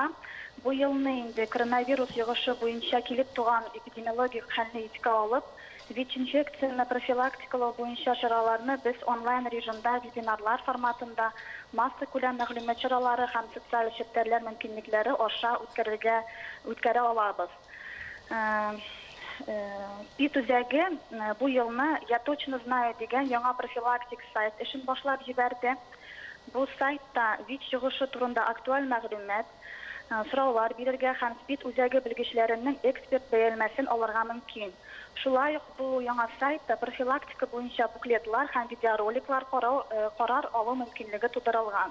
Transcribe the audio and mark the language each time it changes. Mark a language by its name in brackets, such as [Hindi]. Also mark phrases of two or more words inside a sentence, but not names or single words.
[Tatar] Бу елны инде коронавирус йогышы буенча килеп туган эпидемиологик хәлне искә алып, ВИЧ-инфекцияны профилактикалау буенча чараларны без онлайн режимда вебинарлар форматында масса күләм мәгълүмат чаралары һәм социаль челтәрләр мөмкинлекләре аша үткәрә алабыз. СПИД үзәге бу елны «Я точно знаю» дигән яңа профилактик сайт эшен башлап җибәрде. Бу сайтта ВИЧ йогышы турында актуаль мәгълүмат, сораулар бирергә һәм СПИД үзәге белгечләренең эксперт бәялмәсен алырга мөмкин. Шулай ук бу яңа сайтта профилактика буенча буклетлар һәм видеороликлар карар алу мөмкинлеге тудырылган.